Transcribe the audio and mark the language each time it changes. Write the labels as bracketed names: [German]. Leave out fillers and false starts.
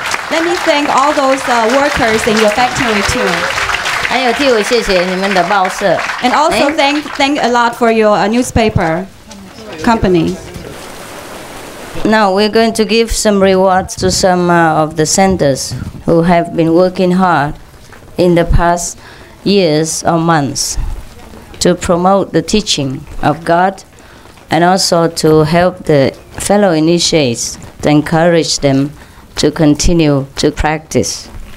[English] Let me thank all those workers in your factory too. [Chinese] 还有替我谢谢你们的报社。 [English] And also thank a lot for your newspaper company. Now we're going to give some rewards to some of the centers who have been working hard in the past years or months to promote the teaching of God and also to help the fellow initiates to encourage them to continue to practice.